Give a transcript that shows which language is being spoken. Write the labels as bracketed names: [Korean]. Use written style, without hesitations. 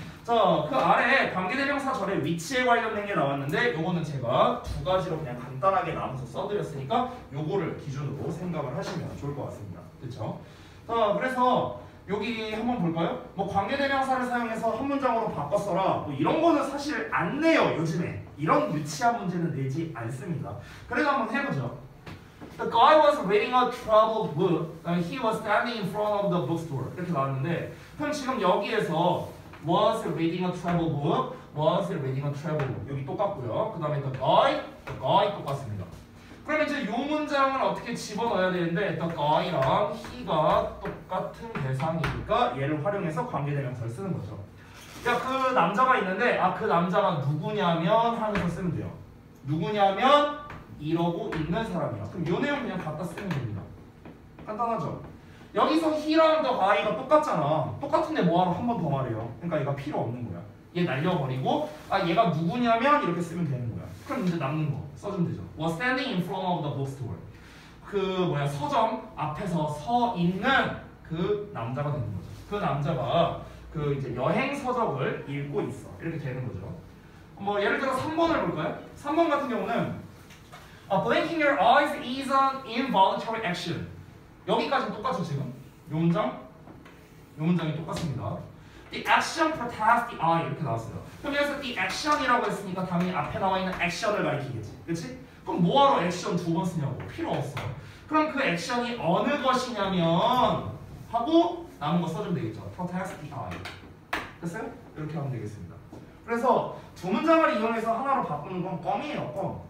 [Korean] 자, 그 아래 관계대명사 절의 위치에 관련된 게 나왔는데 요거는 제가 두 가지로 그냥 간단하게 나눠서 써드렸으니까 요거를 기준으로 생각을 하시면 좋을 것 같습니다. 그렇죠? 자, 그래서 여기 한번 볼까요? 뭐 관계대명사를 사용해서 한 문장으로 바꿔 써라 뭐 이런 거는 사실 안 내요. 요즘에 이런 유치한 문제는 내지 않습니다. 그래도 한번 해보죠. [English] The guy was reading a troubled book and he was standing in front of the bookstore [Korean] 이렇게 나왔는데 그럼 지금 여기에서 [English] was reading a troubled book, was reading a troubled book [Korean] 여기 똑같고요. 그 다음에 the guy 똑같습니다. 그러면 이제 이 문장을 어떻게 집어넣어야 되는데 the guy랑 he가 똑같은 대상이니까 얘를 활용해서 관계대명사를 쓰는 거죠. 야, 그 남자가 있는데 그 남자가 누구냐면 하면서 쓰면 돼요. 누구냐면 이러고 있는 사람이야. 그럼 이 내용 그냥 갖다 쓰면 됩니다. 간단하죠? 여기서 he랑 the guy가 똑같잖아. 똑같은데 뭐하러 한 번 더 말해요. 그러니까 얘가 필요 없는 거야. 얘 날려버리고 얘가 누구냐면 이렇게 쓰면 되는 거야. 그럼 이제 남는 거 써주면 되죠. [English] Was standing in front of the bookstore. [Korean] 그 서점 앞에서 서 있는 그 남자가 되는 거죠. 그 남자가 그 이제 여행 서적을 읽고 있어. 이렇게 되는 거죠. 뭐 예를 들어 3번을 볼까요? 3번 같은 경우는 [English] blinking your eyes is an involuntary action. [Korean] 여기까지는 똑같죠 지금? 요 문장이 똑같습니다. [English] The action protects the eye [Korean] 이렇게 나왔어요. 그럼 여기서 the action이라고 했으니까 당연히 앞에 나와 있는 action을 가리키겠지, 그렇지? 그럼 뭐하러 액션 두 번 쓰냐고? 필요 없어. 그럼 그 액션이 어느 것이냐면 하고 남은 거 써주면 되겠죠. [English] protects the eye. [Korean] 됐어요? 이렇게 하면 되겠습니다. 그래서 두 문장을 이용해서 하나로 바꾸는 건 껌이에요, 껌.